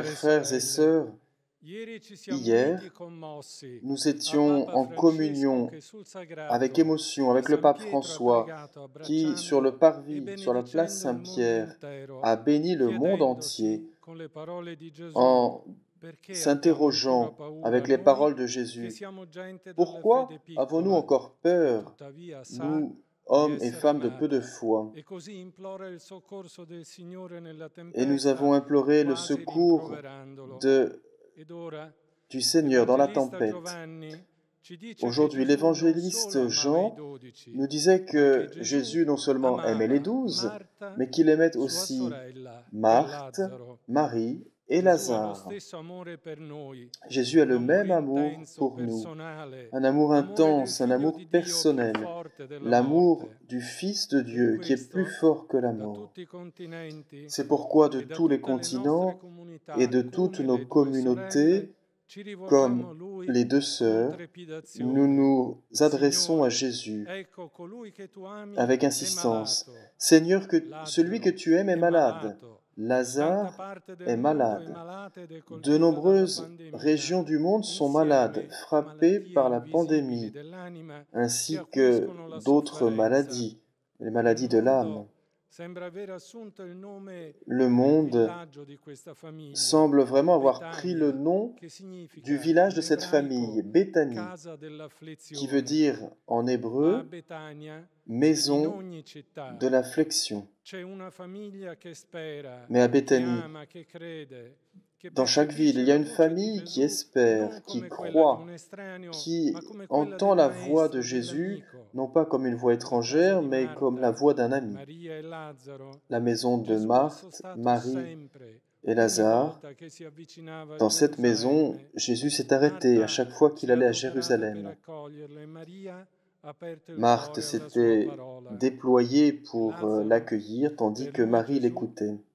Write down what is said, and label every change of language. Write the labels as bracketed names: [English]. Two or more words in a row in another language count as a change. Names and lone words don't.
[Italian] care [French] frères et [Italian] sorelle, [French] sœurs, [Italian] ieri ci siamo [French] hier, [Italian] uniti commossi [French] nous [Italian] a [French] étions [Italian] Papa [French] en [Italian] Francesco [French] communion [Italian] che sul sagrato [French] avec émotion [Italian] di [French] avec le [Italian] San [French] pape [Italian] Pietro ha [French] François [Italian] pregato [French] qui, sur [Italian] abbracciando [French] le [Italian] e [French] parvis, sur la place [Italian] benedicendo il mondo [French] Saint-Pierre, [Italian] intero, [French] a béni le monde entier [Italian] chiedendosi con le parole di Gesù [French] en [Italian] perché abbiamo ancora [French] s'interrogeant [Italian] paura [French] avec les [Italian] noi [French] paroles de [Italian] che [French] Jésus. [Italian] siamo gente dalle [French] Pourquoi [Italian] fede [French] avons-nous [Italian] piccola, [French] encore [Italian] che [French] peur, [Italian] tuttavia sa [French] nous, [Italian] di [French] hommes et [Italian] essere [French] femmes de peu de [Italian] amata, [French] foi? [Italian] e così implora il soccorso del Signore nella [French] Et nous [Italian] tempesta, [French] avons imploré le [Italian] quasi [French] secours [Italian] rimproverandolo. [French] du Seigneur dans la [Italian] L'Evangelista [French] tempête. [Italian] Giovanni ci dice che [French] Aujourd'hui, [Italian] Gesù non solo [French] l'évangéliste [Italian] amava i [French] Jean [Italian] 12, [French] nous disait [Italian] ma che [French] que [Italian] Gesù [French] Jésus non seulement aimait les [Italian] amava [French] 12, [Italian] Marta, [French] mais qu'il aimait [Italian] sua [French] aussi [Italian] sorella e [French] Marthe, [Italian] Lazzaro. [French] Marie et [Italian] Gesù ha lo [French] Lazare. [Italian] stesso amore per noi, [French] Jésus a [Italian] un [French] le [Italian] amore [French] même amour [Italian] intenso, [French] pour nous, [Italian] personale, [French] un amour [Italian] l'amore del [French] intense, un [Italian] Figlio [French] amour [Italian] di Dio più [French] personnel, [Italian] forte della [French] l'amour [Italian] morte. [French] du Fils de [Italian] Per [French] Dieu qui est plus [Italian] questo, [French] fort que la [Italian] da [French] mort. [Italian] tutti i continenti [French] C'est pourquoi de [Italian] e da [French] tous les [Italian] tutte le nostre [French] continents [Italian] comunità, [French] et de toutes [Italian] come [French] nos [Italian] le due sorelle, [French] communautés, [Italian] ci rivolgiamo [French] comme [Italian] a Lui [French] les deux [Italian] con [French] sœurs, nous [Italian] trepidazione. [French] nous adressons à [Italian] Signore, [French] Jésus [Italian] ecco colui che tu ami [French] avec [Italian] è [French] insistance. [Italian] malato, [French] Seigneur, celui que [Italian] Lazzaro [French] tu aimes est [Italian] è [French] malade. [Italian] malato, tanta [French] Lazare [Italian] parte del [French] est [Italian] mondo è [French] malade. [Italian] malata ed è [French] De [Italian] colpita dalla [French] nombreuses [Italian] pandemia, [French] régions du monde sont malades, [Italian] insieme a [French] frappées [Italian] malattie [French] par la [Italian] invisibili [French] pandémie, [Italian] dell'anima che [French] ainsi que [Italian] acuiscono la [French] d'autres [Italian] sofferenza. [French] maladies, les [Italian] Il [French] maladies de l'âme. [Italian] mondo sembra aver assunto il nome [French] Le [Italian] del [French] monde [Italian] villaggio di questa famiglia, [French] semble vraiment avoir pris le [Italian] Betania, [French] nom [Italian] che significa [French] du village de [Italian] in [French] cette famille, [Italian] ebraico [French] Béthanie, [Italian] casa [French] qui veut [Italian] dell'afflizione. [French] dire en [Italian] Ma a [French] hébreu [Italian] Betania, in [French] maison [Italian] ogni città, [French] de l'affliction. [Italian] c'è una famiglia che spera, [French] Mais à [Italian] che [French] Béthanie, [Italian] ama, che crede, che [French] dans chaque ville, il y a une famille qui espère, [Italian] non [French] qui [Italian] come quella di [French] croit, [Italian] un estraneo, [French] qui [Italian] ma come quella [French] entend [Italian] del [French] la voix de [Italian] maestro, [French] Jésus, [Italian] dell'amico. [French] non pas comme une voix [Italian] La casa [French] étrangère, [Italian] di [French] mais comme la [Italian] Marta, [French] voix d'un ami. [Italian] Maria e Lazzaro, [French] La maison de [Italian] Gesù è [French] Marthe, [Italian] stato [French] Marie [Italian] sempre [French] Et Lazare, dans cette maison, Jésus s'est arrêté à chaque fois qu'il allait à Jérusalem. Marthe s'était déployée pour l'accueillir, tandis que Marie l'écoutait.